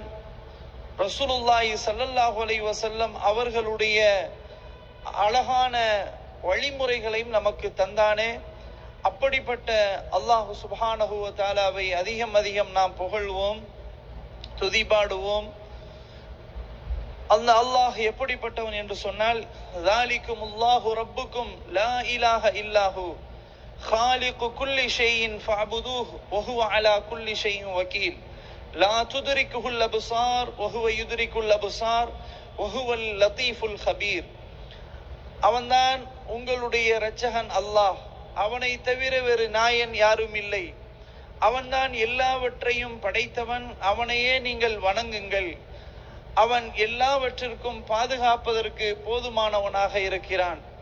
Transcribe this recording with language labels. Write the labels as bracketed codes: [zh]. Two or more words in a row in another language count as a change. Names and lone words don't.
[ar] رسول الله صلى الله عليه وسلم [ta] அவர்களுடைய அழகான வழிமுறைகளையும் நமக்கு தந்தானே. அப்படிப்பட்ட [ar] الله سبحانه وتعالى [ta] அதிகம் நாம் புகழ்வோம், துதிபாடுவோம். அந்த அல்லாஹ் எப்படிப்பட்டவன் என்று சொன்னால், [ar] ذلكم الله ربكم لا إله إلا هو خالق كل شيء فاعبدوه وهو على كل شيء وكيل لا تدركه الابصار وهو يدرك الابصار وهو اللطيف الخبير. [ta] அவன்தான் உங்களுடைய இரட்சகன் அல்லாஹ், அவனை தவிர வேறு நாயன் யாரும் இல்லை. அவன்தான் எல்லாவற்றையும் படைத்தவன், அவனையே நீங்கள் வணங்குங்கள். அவன் எல்லாவற்றிற்கும் பாதுகாப்பதற்கு போதுமானவனாக இருக்கிறான்.